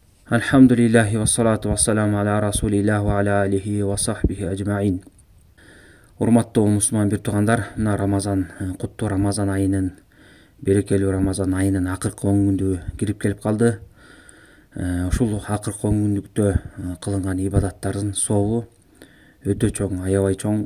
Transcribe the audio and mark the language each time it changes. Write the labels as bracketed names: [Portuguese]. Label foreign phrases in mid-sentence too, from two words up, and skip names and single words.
[Arabic] الحمد لله والصلاة والسلام على رسول الله وعلى آله وصحبه أجمعين. [Kyrgyz] Урматтуу мусулман бир туугандар, мына Рамазан, куттуу Рамазан айынын, берекелүү Рамазан айынын акыркы 10 күндү кирип келип калды. Ушул акыркы 10 күндүктө кылынган ибадаттардын сообу өтө чоң, аябай чоң.